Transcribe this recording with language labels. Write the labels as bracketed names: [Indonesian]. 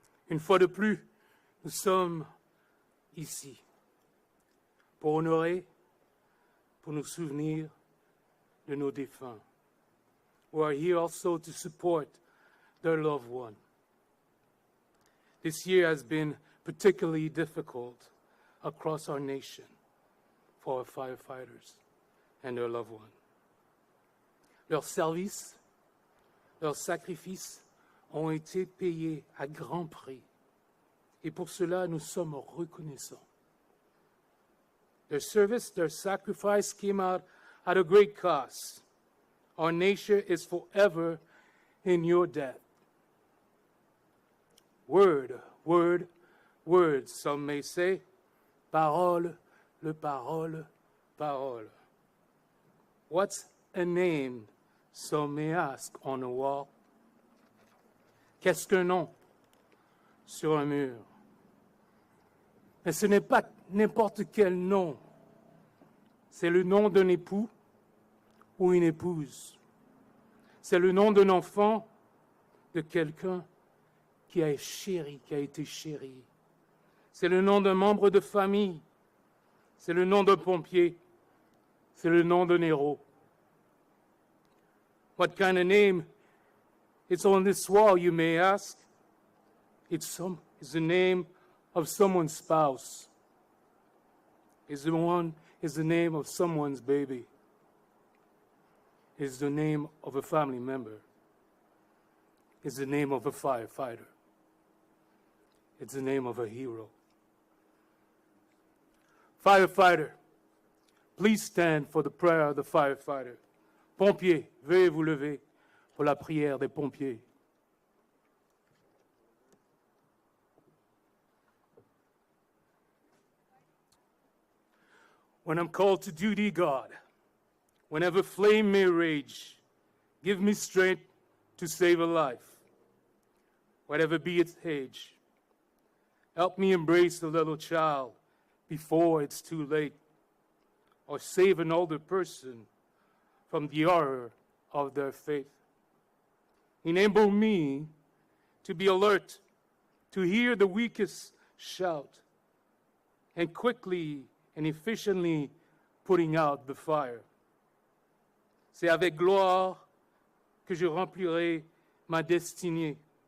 [French] Une fois de plus, nous sommes ici pour honorer, pour nous souvenir de nos défunts, [English] who are here also to support their loved one. This year has been particularly difficult across our nation for our firefighters and their loved one. [French] Leurs services, leurs sacrifices ont été payés à grand prix. Et pour cela, nous sommes reconnaissants. [English] Their service, their sacrifice came out at a great cost. Our nation is forever in your debt. Word, word, word, some may say. [French] Parole, le parole, parole. [English] What's a name, some may ask on a wall? [French] Qu'est-ce qu'un nom sur un mur? Mais ce n'est pas n'importe quel nom. C'est le nom d'un époux ou une épouse. C'est le nom d'un enfant, de quelqu'un qui a été chéri. C'est le nom d'un membre de famille. C'est le nom d'un pompier. C'est le nom d'un héros. [English] What kind of name is on this wall, you may ask? It's the name of someone's spouse. It's the name of someone's baby. It's the name of a family member. It's the name of a firefighter. It's the name of a hero. Firefighter, please stand for the prayer of the firefighter. [French] Pompiers, veuillez vous lever pour la prière des pompiers. [English] When I'm called to duty, God, whenever flame may rage, give me strength to save a life, whatever be its age. Help me embrace a little child before it's too late, or save an older person from the horror of their faith. Enable me to be alert, to hear the weakest shout, and quickly and efficiently putting out the fire. [French] C'est avec gloire que je remplirai ma destinée.